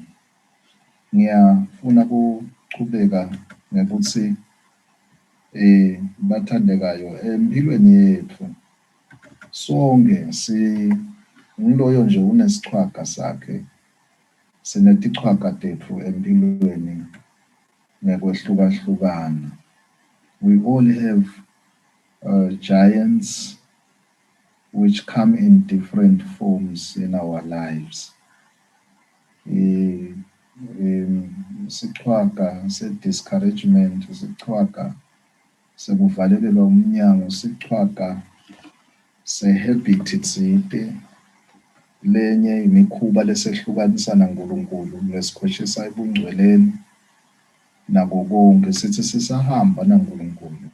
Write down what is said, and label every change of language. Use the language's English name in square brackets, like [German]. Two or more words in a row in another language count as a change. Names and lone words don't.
[Swati] Ngiyafuna kuchubeka ngekuthi bathandekayo, empilweni yethu sonke ngiloyo nje unesichwaka sakhe, sinetichwaka tetfu empilweni ngekwehlukahlukana. [English] We all have giants which come in different forms in our lives. [Swati] Sichwaka se-discouragement, sichwaka sekuvalelelwa umnyango, sichwaka se-habit tsite, lenye imikhuba lesehlukanisa naNkulunkulu, lesikhoshisa ebungcweleni nako konke, sithi sisahamba naNkulunkulu.